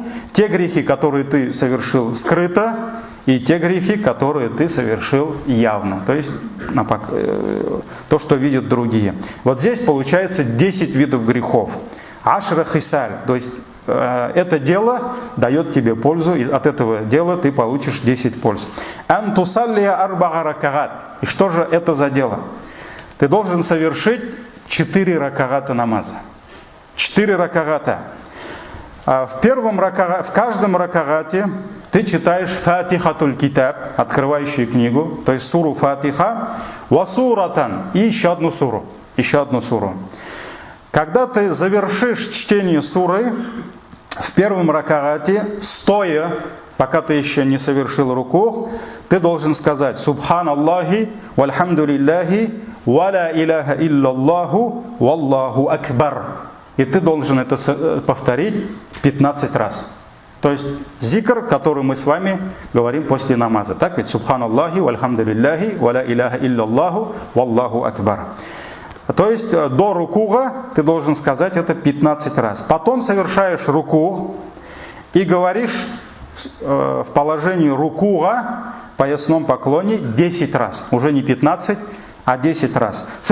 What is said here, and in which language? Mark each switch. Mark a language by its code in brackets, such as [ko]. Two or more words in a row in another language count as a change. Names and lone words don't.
[ru] Те грехи, которые ты совершил скрыто, и те грехи, которые ты совершил явно. То есть то, что видят другие. Вот здесь получается 10 видов грехов. [ar] عشر خصال. [ru] То есть это дело дает тебе пользу, и от этого дела ты получишь 10 польз. [ar] أن تصلي أربع ركعات. [ru] И что же это за дело? Ты должен совершить 4 ракагата намаза. 4 ракагата. В каждом ракагате ты читаешь Фатихатуль Китаб, открывающую книгу, то есть суру Фатиха, васуратан, и еще одну суру. Когда ты завершишь чтение суры, в первом ракагате, стоя, пока ты еще не совершил руку, ты должен сказать: [ar] «سبحان الله والحمد لله ولا إله إلا الله والله أكبر». [ru] И ты должен это повторить 15 раз. То есть зикр, который мы с вами говорим после намаза. Так ведь? [ar] سبحان الله والحمد لله ولا إله إلا الله والله أكبر. [ru] То есть до рукуга ты должен сказать это 15 раз. Потом совершаешь рукуг и говоришь в положении рукуга, поясном поклоне, 10 раз. Уже не 15, а 10 раз.